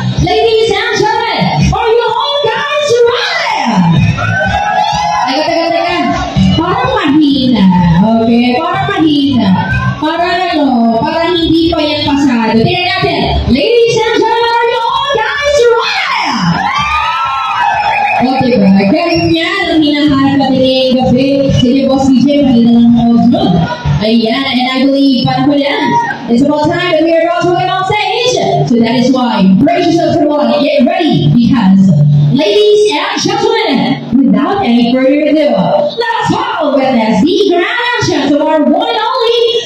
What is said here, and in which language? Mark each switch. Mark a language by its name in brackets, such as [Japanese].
[English] Ladies and gentlemen, are you all guys ready? [Filipino] Teka. Parang mahina. Okay? Parang mahina. Parang hindi pa yan pasado. Tingnan natin. [English] Ladies and gentlemen, are you all guys ready? [Filipino] Okay ba? Ganyan ang hinahanap natin ngayong gabi. Sige, Boss DJ, mahina lang ang audio. [English] Ayan, and I believe, [Filipino] panahon yan. [English] It's about time that we are about to get on stage. So that is why, brace yourself for one and get ready. Because, ladies and gentlemen, without any further ado, let's follow with us the grand entrance of our one and only